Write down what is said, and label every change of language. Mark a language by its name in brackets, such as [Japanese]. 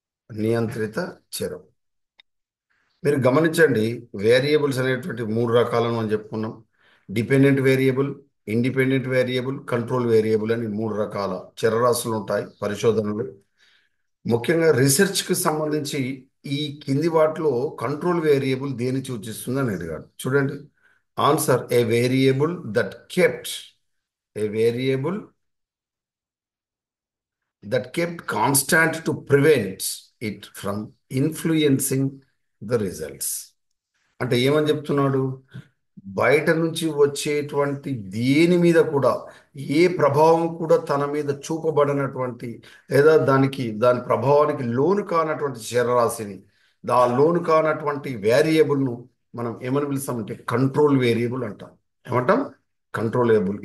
[Telugu] నియంత్రిత చరం. మీరు గమనించండి, వేరియబుల్స్ అనేటువంటి మూడు రకాలను మనం చెప్పుకున్నాం. Dependent variable, independent variable, control variable అని మూడు రకాల చరరాశులు ఉంటాయి పరిశోధనలు. ముఖ్యంగా రీసెర్చ్కి సంబంధించి ఈ కింది వాటిలో కంట్రోల్ వేరియబుల్ దేని సూచిస్తుంది అని అడిగాడు. చూడండి [English] Answer: a variable that kept a variable that kept constant to prevent it from influencing the results. [Telugu] అంటే ఏమని చెప్తున్నాడు? బయట నుంచి వచ్చేటువంటి దేని మీద కూడా ఏ ప్రభావం కూడా తన మీద చూపబడినటువంటి, లేదా దాని ప్రభావానికి లోను కానటువంటి చరరాశిని, లోను కానటువంటి వేరియబుల్ను మనం ఏమని పిలుస్తామంటే కంట్రోల్ వేరియబుల్ అంటాం. ఏమంటాం? కంట్రోలేబుల్.